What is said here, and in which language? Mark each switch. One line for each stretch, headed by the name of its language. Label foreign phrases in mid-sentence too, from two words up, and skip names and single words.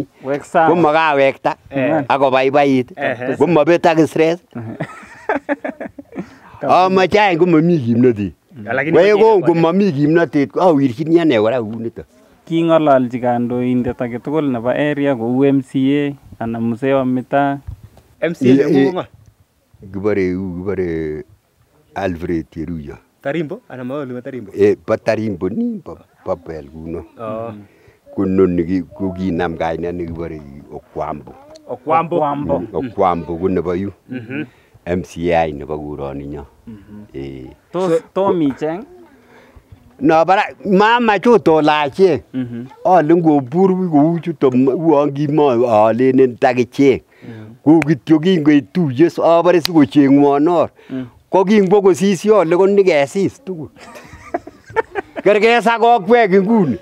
Kalenjin: Komakawekta akobaibait. Komabet ak stress. Amache any komomi kimnotet. Koe ko komomi kimnotet awirchini ane kora kounito. King'ololchi kandoindet age tugul nebo area kou MCA anan
Swahili: mzee wa mitaa.
Kalenjin: MCA nengung kibore Alfred Cheruiyot. Tarimbo anan maolu Tarimbo? Bo Tarimbo ni bo Bel kuno. Kunoni ko kinam kainet nekibore Okwambo. Okwambo ko nebo yu. MCA nebo kuroninyo. Tom icheng? No bara mama chuto lache. Ale ngobur kou chuto uon kimo alenen takichek. Ku kityo kingoit tuyes abare sikochengwon or. Ko kingbo kosisi ale ko nikesis tugul. Kerkesa kokwek nguni.